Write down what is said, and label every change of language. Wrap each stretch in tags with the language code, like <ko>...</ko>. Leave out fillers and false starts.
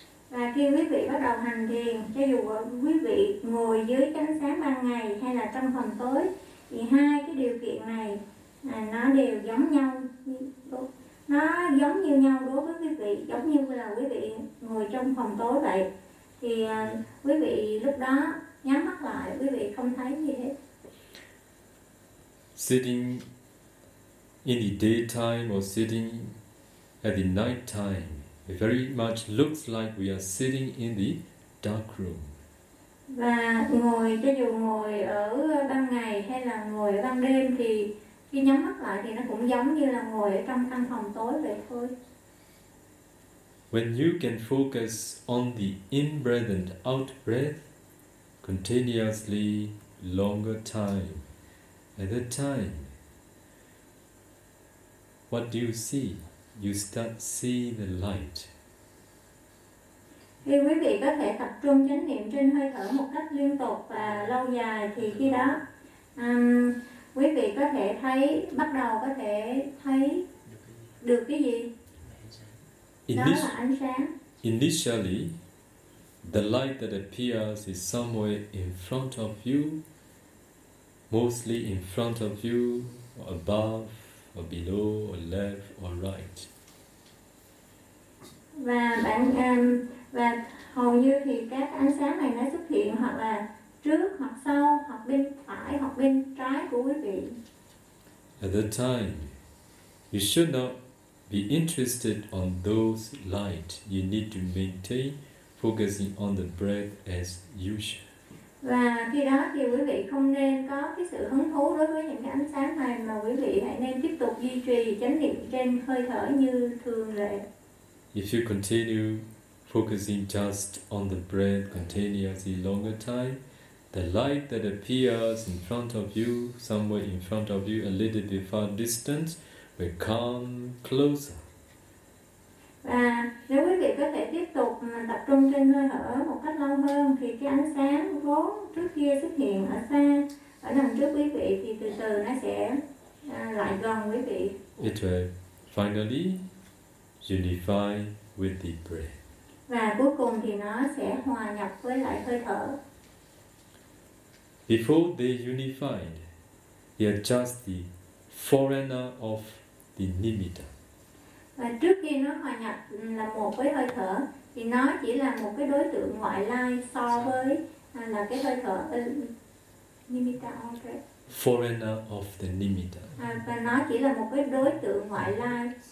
<vi>Và khi quý vị bắt đầu hành thiền, cho dù quý vị ngồi dưới ánh sáng ban ngày hay là trong phòng tối, thì hai cái điều kiện này nó đều giống nhau, nó giống như nhau đối với quý vị, giống như là quý vị ngồi trong phòng tối vậy. Thì quý vị lúc đó nhắm mắt lại, quý vị không thấy gì hết.</vi> <en>Sitting in the daytime or sitting at the night time, it very much looks like we are sitting in the dark room.</en> <vi>Và ngồi, cho dù ngồi ở ban ngày hay là ngồi ở ban đêm, thì khi nhắm mắt lại thì nó cũng giống như là ngồi ở trong căn phòng tối vậy thôi.</vi> <en>When you can focus on the in-breath and out-breath continuously longer time, at that time, what do you see? You start seeing the light.</en> <vi>Khi quý vị có thể tập trung chánh niệm trên hơi thở một cách liên tục và lâu dài, thì khi đó quý vị có thể thấy, bắt đầu có thể thấy được cái gì?</vi> <en>Initially, the light that appears is somewhere in front of you, mostly in front of you, or above, or below, or left, or right.</en> <vi>Và bạn và hầu như thì các ánh sáng này nó xuất hiện hoặc là trước hoặc sau hoặc bên phải hoặc bên trái của quý vị.</vi> <en>At that time, you should not be interested on those light. You need to maintain focusing on the breath as usual.</en> <vi>Và khi đó thì quý vị không nên có cái sự hứng thú đối với những cái ánh sáng này mà quý vị hãy nên tiếp tục duy trì chánh niệm trên hơi thở như thường lệ.</vi> <en>If you continue focusing just on the breath continuously longer time, the light that appears in front of you, somewhere in front of you, a little bit far distant, will come closer.</en> <vi>Và nếu quý vị có thể tiếp tục tập trung trên hơi thở một cách lâu hơn, thì cái ánh sáng vốn trước kia xuất hiện ở xa, ở đằng trước quý vị, thì từ từ nó sẽ lại gần quý vị.</vi> <en>It will finally unify with the breath.</en> <vi>Và cuối cùng thì nó sẽ hòa nhập với lại hơi thở.</vi> <en>Before they unified, they are just the foreigner of the nimitta.</en> <vi>Và trước khi nó hòa nhập là một với hơi thở, thì nó chỉ là một cái đối tượng ngoại lai so với là cái hơi thở nimitta.</vi> <en>Okay. Foreigner of the nimitta.</en> <vi>Và nó chỉ là một cái đối tượng ngoại lai.</vi>